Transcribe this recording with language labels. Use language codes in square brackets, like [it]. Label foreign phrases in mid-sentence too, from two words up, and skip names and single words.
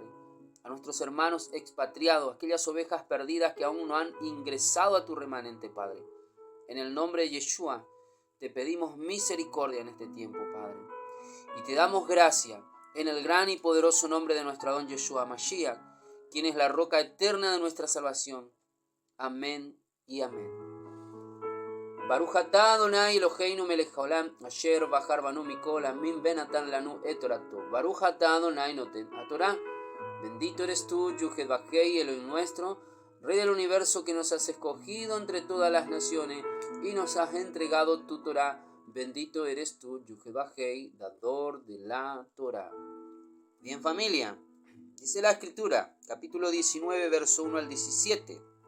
[es] A nuestros hermanos expatriados, aquellas ovejas perdidas que aún no han ingresado a tu remanente, Padre. En el nombre de Yeshua, te pedimos misericordia en este tiempo, Padre. Y te damos gracia en el gran y poderoso nombre de nuestro Adón Yeshua Mashiach, quien es la roca eterna de nuestra salvación. Amén y amén. [he] ברוך אתה אדוני אלהינו מלך העולם, אשר בחר בנו מכל עמים בן נתן לנו את תורתו. ברוך אתה אדוני נותן התורה. [es] Bendito eres tú, Yuhed Bajei, Elohim nuestro, Rey del universo, que nos has escogido entre todas las naciones y nos has entregado tu Torah. Bendito eres tú, Yuhed Bajei, dador de la Torah. Bien, familia, dice la Escritura, capítulo 19, verso 1 al 17.